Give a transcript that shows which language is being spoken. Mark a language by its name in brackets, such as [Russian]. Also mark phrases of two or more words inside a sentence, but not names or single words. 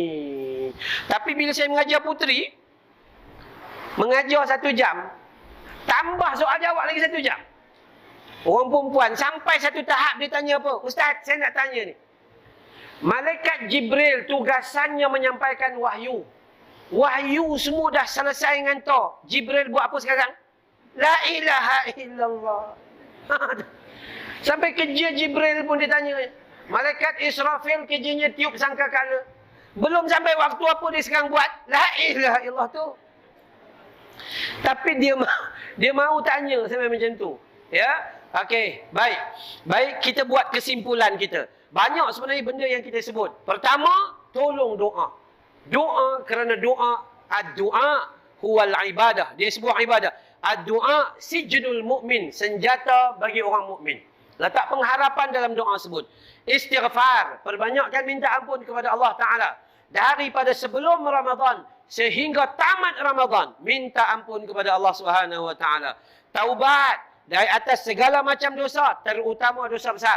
[Malay] Tapi bila saya mengajar puteri, mengajar 1 jam, tambah soal jawab lagi 1 jam. Orang perempuan sampai satu tahap dia tanya apa? Ustaz, saya nak tanya ni. Malaikat Jibril tugasannya menyampaikan wahyu. Wahyu semua dah selesai hantar. Jibril buat apa sekarang? [Arabic] لا إله إلا الله. [Malay] Sampai kerja Jibril pun dia tanya. Malaikat Israfil kerjanya tiup sangkakala. Belum sampai waktu apa dia sekarang buat? [Arabic] لا إله إلا الله tu. [Malay] Tapi dia mau tanya sampai macam tu. Ya? Okey, baik. Baik, kita buat kesimpulan kita. Banyak sebenarnya benda yang kita sebut. Pertama, tolong doa. Doa kerana doa, [Arabic] الدعاء هو العبادة. [Malay] Dia sebuah ibadah. [Arabic] الدعاء سجن المؤمن, [Malay] senjata bagi orang mukmin. Letak pengharapan dalam doa sebut. Istighfar, perbanyakkan minta ampun kepada Allah Ta'ala. Daripada sebelum Ramadan sehingga tamat Ramadan, minta ampun kepada Allah [Arabic] سبحانه وتعالى. [Malay] Taubat dari atas segala macam dosa, terutama dosa besar.